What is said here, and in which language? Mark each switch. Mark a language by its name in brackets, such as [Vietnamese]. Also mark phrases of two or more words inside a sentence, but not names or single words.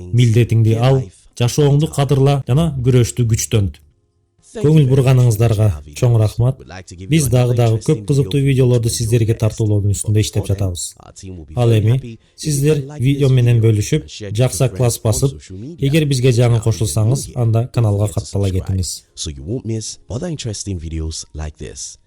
[Kyrgyz] Милдетиңди ал, жашооңду кадырла жана күрөштү күчтөнт. Көңүл бурганыңыздарга чоң рахмат. Биз дагы көп кызыктуу видеолорду сиздерге тартуулоонун үстүндө иштеп жатабыз. Ал эми сиздер видео менен бөлүшүп, жакса класс басып, эгер бизге жаңы кошулсаңыз, анда каналга каттала кетиңиз. [English] So you won't miss other interesting videos like this.